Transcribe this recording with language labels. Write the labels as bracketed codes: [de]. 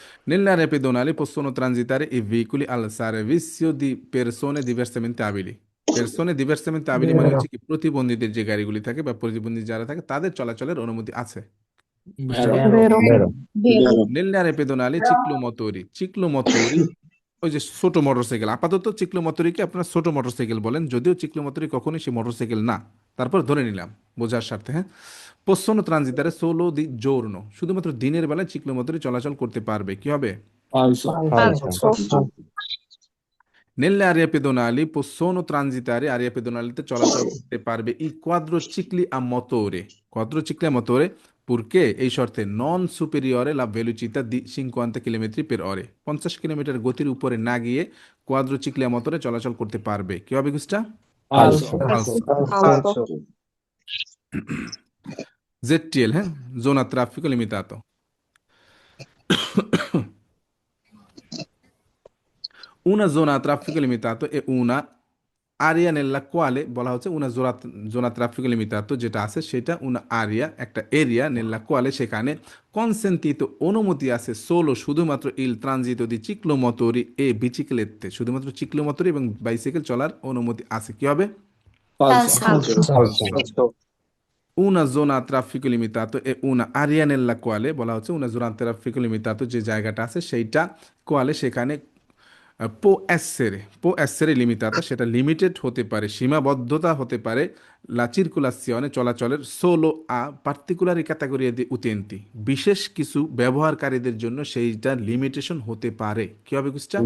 [it] Nelle aree pedonali possono transitare i veicoli al servizio di persone diversamente abili, persone diversamente abili [bn] মানে হচ্ছে কি প্রতিবন্ধীদের যে গাড়িগুলি থাকে বা প্রতিবন্ধী যারা থাকে তাদের চলাচলের অনুমতি আছে। [it] Vero. Vero. Vero. Vero. Nelle aree pedonali ciclomotori, [bn] ciclomotori ওই যে ছোট মোটরসাইকেল, আপাতত চিক্লোমোটরিকে আপনারা ছোট মোটরসাইকেল বলেন, যদিও চিক্লোমোটরি কখনোই সে মোটরসাইকেল না, তারপর ধরে নিলাম বোঝার স্বার্থে, হ্যাঁ। [it] possono transitare solo di giorno, [bn] শুধুমাত্র দিনের বেলায় চিক্লোমোটরি চলাচল করতে পারবে কি হবে [it] Falso. Falso. Nelle aree pedonali possono transitare, [bn] area pedonaliতে চলাচল করতে পারবে [it] i quadricicli a motore, quadricicli a motore purché [bn] এই শর্তে [it] non superiore la velocità di 50 km per ore, [bn] 50 kilometre গতির উপরে না গিয়ে কোয়াদ্রোচিক্লি a motore চলাচল করতে পারবে কি হবে [it] গুস্টা Falso. Falso. Falso. ZTL, হ্যাঁ zona traffico limitato, una zona a traffico limitato è una area nella quale বলা হচ্ছে una zona traffico limitato যেটা আছে সেটা una area একটা এরিয়া nella quale সেখানে consentito অনুমতি আছে solo শুধুমাত্র il transito di ciclomotori e biciclette, [bn] শুধুমাত্র চিক্লোমোটরি এবং বাইসাইকেল চলার অনুমতি আছে কি হবে [it] Falso. Falso. Falso. Falso. una zona traffico limitato e una area nella quale [bn] বলা হচ্ছে [it] una zona traffico limitato [bn] যে জায়গাটা আছে সেইটা কোয়ালে সেখানে [it] può essere limitata [bn] সেটা লিমিটেড হতে পারে সীমাবদ্ধতা হতে পারে la circolazione চলাচলের [it] solo a particolari categorie di utenti [bn] বিশেষ কিছু ব্যবহারকারীদের জন্য সেইটা লিমিটেশন হতে পারে কি হবে কুসটা